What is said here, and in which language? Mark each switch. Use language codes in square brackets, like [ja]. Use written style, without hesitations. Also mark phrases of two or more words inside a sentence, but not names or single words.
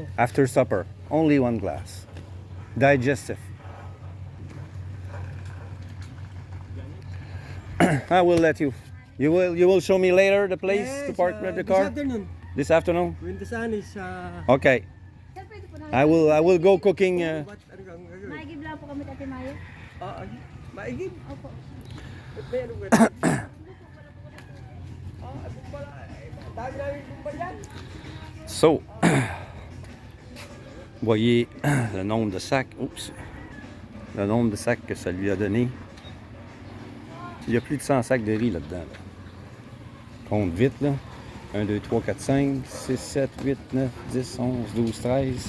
[en] after supper. Only 1 glass. Digestive. I will let you. You will show me later the place to yes, park the This car afternoon, this afternoon. when the sun is. Okay. I will go cooking. [tl] What ano kang gagawin? Maigib lang po kami Ate Maya. Maigib. Opo. Meron ka. Ano pala? Dami namin kumbayan. So, [fr] voyez le nombre de sacs. Oups. Le nombre de sacs que ça lui a donné. Il y a plus de 100 sacs de riz là-dedans. Là. Compte vite, là. 1, 2, 3, 4, 5, 6, 7, 8, 9, 10, 11, 12, 13.